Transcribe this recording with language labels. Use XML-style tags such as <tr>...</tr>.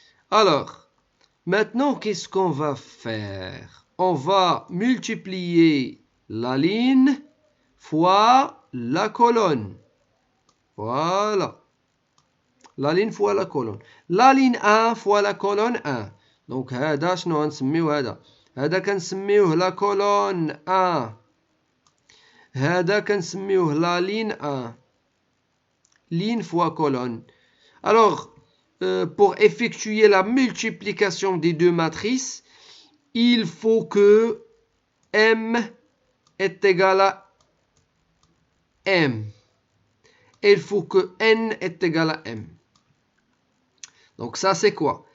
<fr>Alors, maintenant, qu'est-ce qu'on va faire? On va multiplier la ligne fois la colonne. Voilà. La ligne fois la colonne. La ligne 1 fois la colonne 1.</fr> <ar>Donc, هذا شنو نسميوه هذا؟ هذا كنسميوه</ar> <fr>la colonne 1.</fr> <ar>هذا كنسميوه</ar> <fr>la ligne 1. Ligne fois colonne. Alors, pour effectuer la multiplication des deux matrices, il faut que M est égal à M. Il faut que N est égal à M. Donc ça, c'est quoi?</fr>